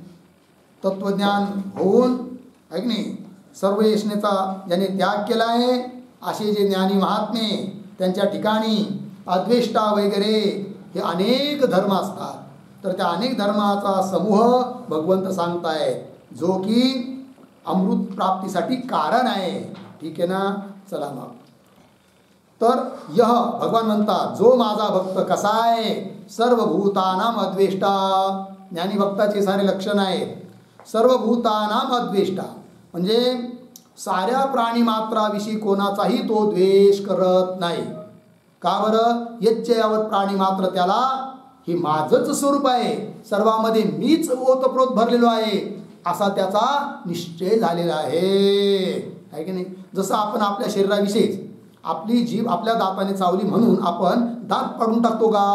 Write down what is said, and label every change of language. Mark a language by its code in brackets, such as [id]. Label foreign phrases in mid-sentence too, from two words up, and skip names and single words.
[mr] तत्वज्ञान होऊन आहे की नाही सर्व यशनेचा ज्याने त्याग केला आहे असे जे ज्ञानी महात्मे त्यांच्या ठिकाणी अद्वेष्टा वगैरे हे अनेक धर्म असतात। तर त्या अनेक धर्माचा समूह भगवंत सांगतायत जो की अमृत प्राप्तीसाठी कारण आहे। ठीक आहे ना, चला मग तर यह भगवान म्हणतात जो माझा भक्त कसा आहे [sa] सर्वभूतानां अद्वेष्टा। [mr] ज्ञानी भक्ताचे सारे लक्षण आहेत। [sa] सर्वभूतानां अद्वेष्टा [mr] म्हणजे साऱ्या प्राणी मात्राविषयी कोणाचाही तो द्वेष करत नाही। का बरं? यच्च यावत प्राणी मात्र त्याला हे माझंच स्वरूप आहे, सर्वांमध्ये मीच ओतप्रोत भरलेलो आहे असा त्याचा निश्चय झालेला आहे की नाही। जसं आपण आपल्या शरीराविषयीच आपली जीभ आपल्या दाताने चावली म्हणून आपण दात पाडून टाकतो का?